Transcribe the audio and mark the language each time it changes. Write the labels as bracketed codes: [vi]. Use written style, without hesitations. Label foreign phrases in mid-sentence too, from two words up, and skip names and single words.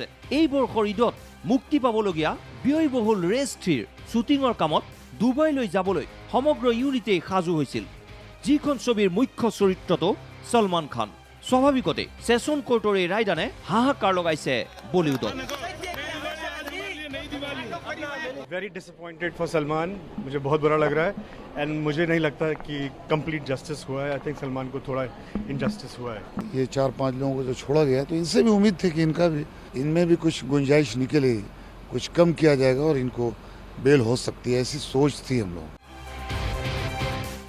[as] এই বৰ্ষৰ ঈদত মুক্তি পাবলগীয়া ব্যয়বহুল ৰেছ 3ৰ শ্বুটিঙৰ কামত ডুবাইলৈ যাবলৈ সমগ্ৰ ইউনিটেই সাজু হৈছিল। যিখন ছবিৰ মুখ্য চৰিত্ৰটো ছলমান খান। স্বাভাৱিকতে ছেছন কোৰ্টৰ এই ৰায়দানে হাহাকাৰ লগাইছে বলিউডত। [en] Very disappointed for Salman. [hi] मुझे बहुत बुरा लग रहा है एंड मुझे नहीं लगता कि [en] complete justice [hi] हुआ है। [en] I think [hi] सलमान को थोड़ा इनजस्टिस हुआ है। ये 4-5 लोगों को जो छोड़ा गया तो इनसे भी उम्मीद थी कि इनमें भी कुछ गुंजाइश निकले, कुछ कम किया जाएगा और इनको बेल हो सकती है, ऐसी सोच थी हम लोग।